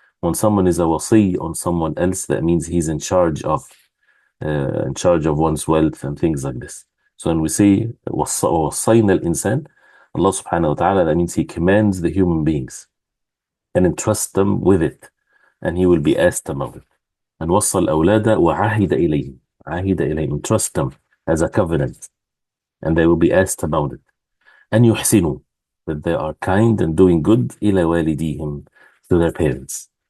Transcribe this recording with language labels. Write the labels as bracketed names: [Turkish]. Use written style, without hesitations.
[English] When someone is a wasi on someone else, that means he's in charge of one's wealth and things like this. So when we say [Arabic] وصينا الإنسان, [English] Allah subhanahu wa ta'ala, that means he commands the human beings and entrusts them with it, and he will be asked about it. [Arabic] And وصى الأولاد وعهد إليهم. عهد إليهم, [English] entrust them as a covenant, and they will be asked about it. And [Arabic] يحسنوا, [English] that they are kind and doing good [Arabic] إلى والديهم, [English] to their parents.